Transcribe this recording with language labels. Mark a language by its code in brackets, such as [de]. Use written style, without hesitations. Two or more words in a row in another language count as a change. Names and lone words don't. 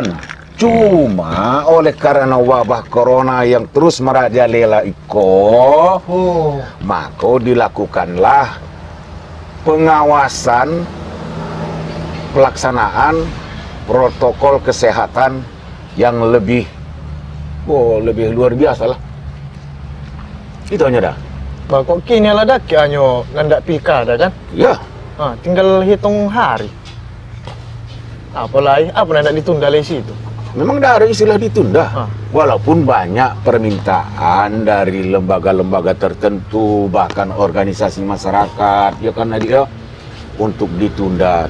[id] Cuma oleh karena wabah corona yang terus merajalela maka dilakukanlah pengawasan pelaksanaan protokol kesehatan yang lebih luar biasa lah. Itu hanya dah. [min] Bah, kok kini lah dah kianyo nandak pilkada kan? [id] Ya. Tinggal hitung hari. Apalagi apa nandak ditunda dari situ? Memang dah ada istilah ditunda. Walaupun banyak permintaan dari lembaga-lembaga tertentu, bahkan organisasi masyarakat, ya kan Nadia, untuk ditunda.